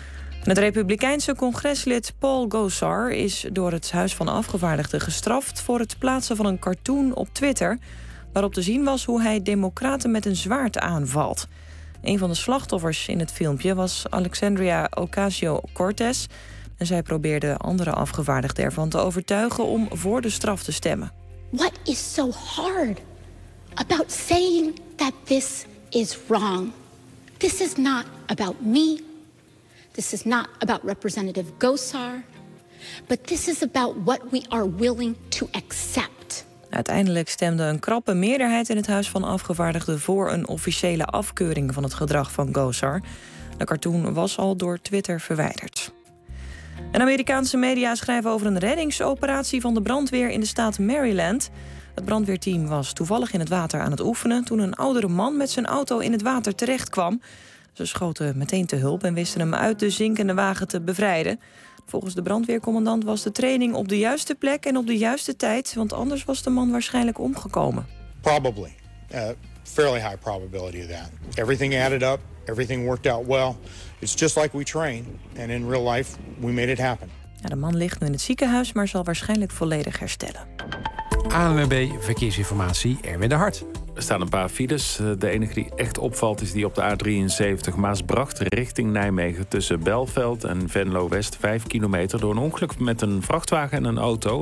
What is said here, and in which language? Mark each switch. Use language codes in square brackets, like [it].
[nl] Het Republikeinse congreslid Paul Gosar is door het Huis van Afgevaardigden gestraft voor het plaatsen van een cartoon op Twitter, waarop te zien was hoe hij democraten met een zwaard aanvalt. Een van de slachtoffers in het filmpje was Alexandria Ocasio-Cortez en zij probeerde andere afgevaardigden ervan te overtuigen om voor de straf te stemmen. [en] What is so hard about saying that this is wrong? This is not about me. This is not about Representative Gosar. But this is about what we are willing to accept. [nl] Uiteindelijk stemde een krappe meerderheid in het Huis van Afgevaardigden voor een officiële afkeuring van het gedrag van Gosar. De cartoon was al door Twitter verwijderd. En Amerikaanse media schrijven over een reddingsoperatie van de brandweer in de staat Maryland. Het brandweerteam was toevallig in het water aan het oefenen toen een oudere man met zijn auto in het water terechtkwam. Ze schoten meteen te hulp en wisten hem uit de zinkende wagen te bevrijden. Volgens de brandweercommandant was de training op de juiste plek en op de juiste tijd, want anders was de man waarschijnlijk omgekomen. [en] Probably. Fairly high probability of that. Everything added up. Everything worked out well. It's just like we train. And in real life, we made it happen. [nl] Ja, de man ligt nu in het ziekenhuis, maar zal waarschijnlijk volledig herstellen. ANWB Verkeersinformatie, Erwin de Hart. Er staan een paar files. De enige die echt opvalt is die op de A73 Maasbracht richting Nijmegen tussen Belfeld en Venlo-West. 5 kilometer door een ongeluk met een vrachtwagen en een auto.